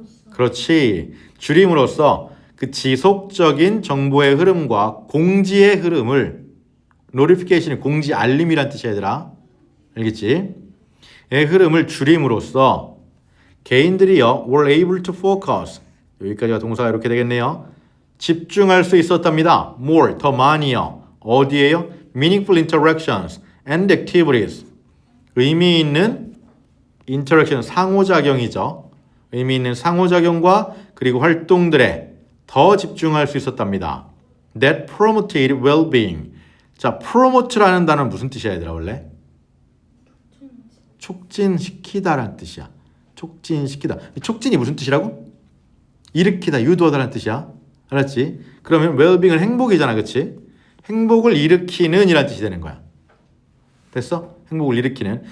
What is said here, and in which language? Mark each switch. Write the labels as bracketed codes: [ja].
[ko] 그렇지. 줄임으로써 그 지속적인 정보의 흐름과 공지의 흐름을, notification이 공지 알림이란 뜻이야, 얘들아. 알겠지? 의 흐름을 줄임으로써 개인들이요 [en] were able to focus, [ko] 여기까지가 동사가 이렇게 되겠네요. 집중할 수 있었답니다. more, 더 많이요. 어디에요? [en] meaningful interactions and activities. [ko] 의미 있는 interaction, 상호작용이죠. 의미 있는 상호작용과 그리고 활동들에 더 집중할 수 있었답니다. [en] That promoted well-being. [ko] 자, promote라는 단어는 무슨 뜻이야, 얘들아, 원래? 촉진시키다라는 뜻이야. 촉진시키다. 촉진이 무슨 뜻이라고? 일으키다, 유도하다라는 뜻이야. 알았지? 그러면 well-being은 행복이잖아, 그렇지? 행복을 일으키는 이라는 뜻이 되는 거야. 됐어? 행복을 일으키는.